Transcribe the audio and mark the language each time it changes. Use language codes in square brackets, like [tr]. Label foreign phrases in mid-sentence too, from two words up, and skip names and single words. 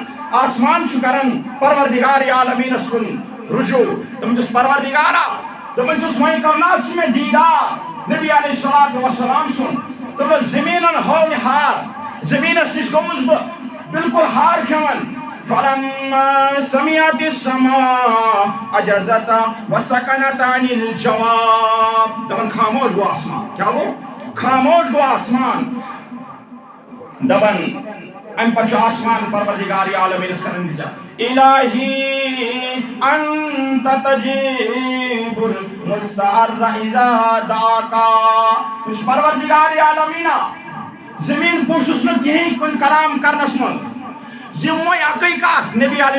[ks] آسمان چھُ کران پروردگار عالمیٖنس کُن رجوع دپان چھُس پروردگارا دپان چھُس وۄنۍ کرناو ژٕ مےٚ دیٖدار [ar] نبی علیہ الصلوۃ والسلام [ks] سُنٛد دوٚپنس زمیٖنن ہٲو مےٚ ہار زمیٖنس نِش گوٚمُس بہٕ بالکل ہار کھٮ۪وان [ar] فلما سمعت السماء عجزت وسكنت عن الجواب [ks] دپان خاموش گوٚو آسمان کیٛاہ گوٚو خاموش گوٚو آسمان دپان امہِ پتہٕ چھُ آسمان پروردگار عالمیٖنس کران [ar] الہی انت تجیب المستعر اذا دعاکا [ks] یُس پروردگار عالمیٖنا زمیٖن پوٗچھُس نہٕ کِہیٖنۍ کُنہِ کلام کرنس منٛز یِم وۄنۍ اکٕے کتھ [ar] نبی علیہ